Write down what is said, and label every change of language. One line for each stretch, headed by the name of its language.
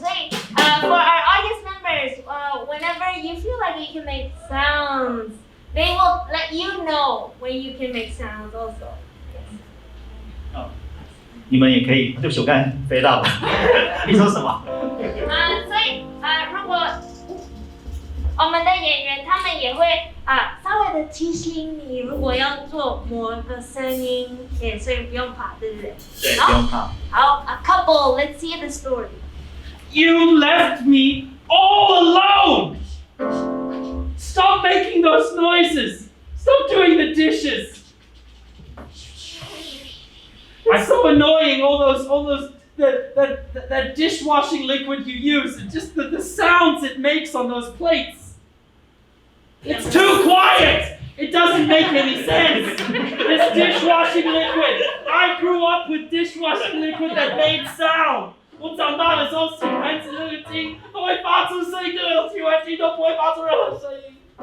English: So, for our audience members, whenever you feel like you can make sounds, they will let you know when you can make sounds also.
Chinese: 你们也可以，对不起，我刚才飞到了。你说什么？所以如果我们的演员他们也会稍微的提醒你，如果要做某个声音，所以不用怕，对不对？对，不用怕。
English: 好 ，a couple, let's hear the story. You left me all alone. Stop making those noises. Stop doing the dishes. It's so annoying. All those that dishwashing liquid you use, and just the sounds it makes on those plates. It's too quiet. It doesn't make any sense. This dishwashing liquid. I grew up with dishwashing liquid that made sound.
Chinese: 我长大的时候，洗盘子那个精都会发出声音，这个洗完机都不会发出任何声音。